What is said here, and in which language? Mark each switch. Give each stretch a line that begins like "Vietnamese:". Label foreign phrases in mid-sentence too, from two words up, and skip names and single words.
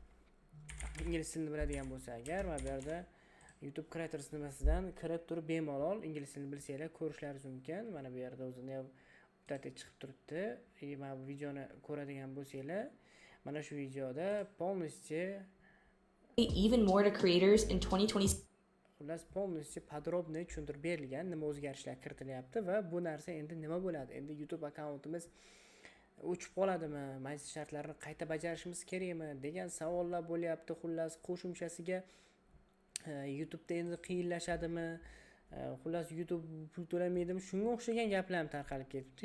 Uzbek: Ingliz tilini biladigan bo'lsa agar va bu yerda YouTube Creators nimasidan kirib turib bemalol ingliz tilini bilsanglar ko'rishlaringiz mumkin. Mana bu yerda o'zini bitta chiqib turibdi. Mana bu videoni ko'radigan bo'lsanglar, mana shu videoda полностью
English: even more to creators in 2020.
Uzbek: xullas
Russian: полностью подробно
Uzbek: tushuntirib berilgan nima o'zgarishlar kiritilyapti va bu narsa endi nima bo'ladi? Endi YouTube akkauntimiz o'chib qoladimi, maysa shartlarni qayta bajarishimiz kerakmi degan savollar bo'lyapti. Xullas qo'shimchasiga YouTube'da endi qiyinlashadimi, xullas YouTube pul to'lamaydimi, shunga o'xshagan gaplar ham tarqalib ketibdi.